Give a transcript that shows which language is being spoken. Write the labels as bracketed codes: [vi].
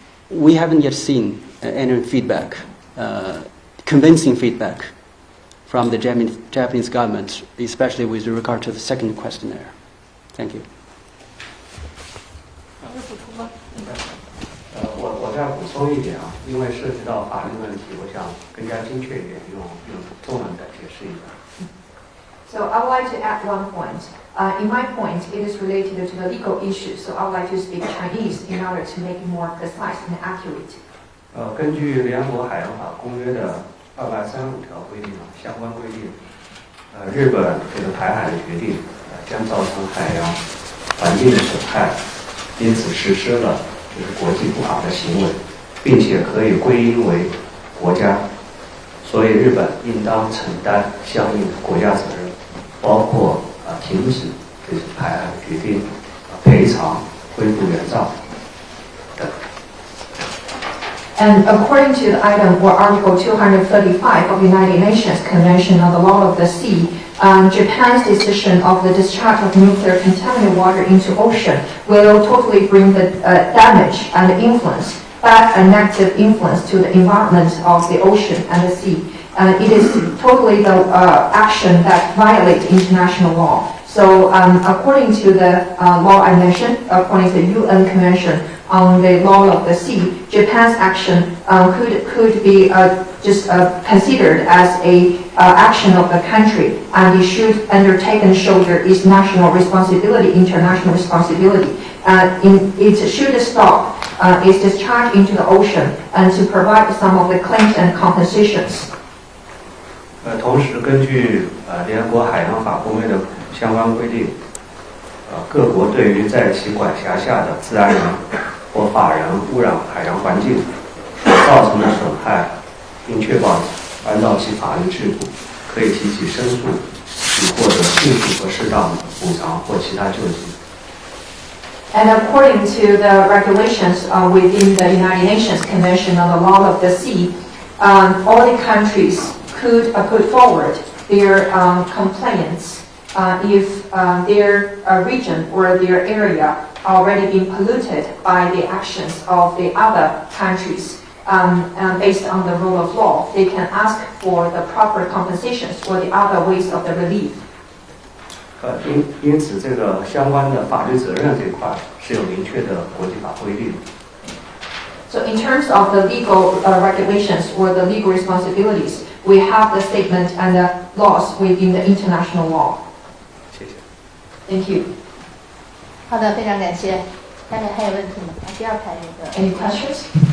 [en] We haven't yet seen any feedback, convincing feedback from the Japanese government, especially with regard to the second questionnaire. Thank you. [zh] 我再补充一点啊，因为涉及到法律问题，我想更加精确一点，用中文再解释一下。 [en] So I would like to add one point. In my point, it is related to the legal issue, so I would like to speak Chinese in order to make it more precise and accurate. [zh] 根据联合国海洋法公约的235条规定相关规定，日本这个排海的决定将造成海洋环境的损害，因此实施了国际不法的行为，并且可以归因为国家，所以日本应当承担相应的国家责任，包括停止这种排海的决定、赔偿、恢复原状等。 [en] And according to the item or Article 235 of the United Nations Convention on the Law of the Sea, Japan's decision of the discharge of nuclear contaminated water into ocean will totally bring the damage and influence, bad and negative influence to the environment of the ocean and the sea. And it is totally the action that violates international law. So according to the law I mentioned, according to the UN Convention on the Law of the Sea, Japan's action could be just considered as a action of the country, and it should undertake and shoulder its national responsibility, international responsibility. It should stop its discharge into the ocean and to provide some of the claims and compensations. [zh] 同时，根据联合国海洋法公约的相关规定，各国对于在其管辖下的自然人或法人污染海洋环境所造成的损害，应确保按照其法律制度，可以提起申诉，以获得迅速和适当的补偿或其他救济。 [en] And according to the regulations within the United Nations Convention on the Law of the Sea, all the countries could put forward their complaints if their region or their area already been polluted by the actions of the other countries. Based on the rule of law, they can ask for the proper compensations or the other ways of the relief. [zh] 因此，这个相关的法律责任这一块是有明确的国际法规定的。 [en] So in terms of the legal regulations or the legal responsibilities, we have the statement and the laws within the international law. [zh] 谢谢。 [en] Thank you. [zh] 好的，非常感谢。大家还有问题吗？第二排那个。 [en] Any questions?